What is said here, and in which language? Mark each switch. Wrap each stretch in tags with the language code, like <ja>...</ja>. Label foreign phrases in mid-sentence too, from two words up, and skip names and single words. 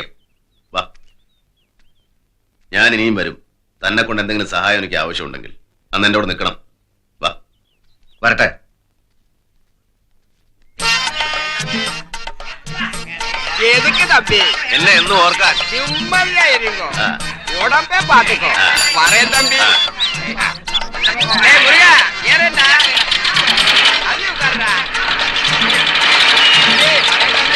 <ml>വാ, ഞാൻ ഇനിയും വരും. തന്നെ കൊണ്ട് എന്തെങ്കിലും സഹായം എനിക്ക് ആവശ്യമുണ്ടെങ്കിൽ അന്ന് എന്റെ കൂടെ നിൽക്കണം. വാ, വരട്ടെ. എന്നെ എന്നും ഓർക്കാൻ.</ml> <ta>உடம்பே பாத்துக்கோ. வரேன் தம்பி. முருகா, ஏறேண்டா. அது உட்கார்றா.</ta>